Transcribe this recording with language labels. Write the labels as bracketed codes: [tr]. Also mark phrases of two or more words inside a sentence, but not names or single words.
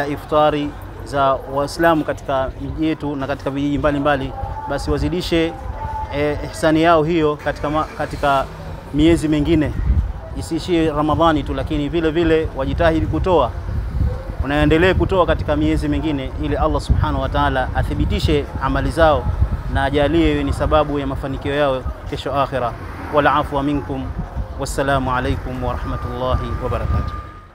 [sw] iftari za Waislamu katika miji yetu na katika vijiji mbalimbali, basi wazidishe ihsani yao hiyo katika miezi mingine, isiishie Ramadhani tu, lakini vile vile wajitahidi kutoa, unaendelee kutoa katika miezi mingine, ili Allah [ar] سبحانه وتعالى [sw] athibitishe amali zao na ajalie ni sababu ya mafanikio yao kesho akhira. [ar] والعفو منكم، والسلام عليكم ورحمة الله وبركاته.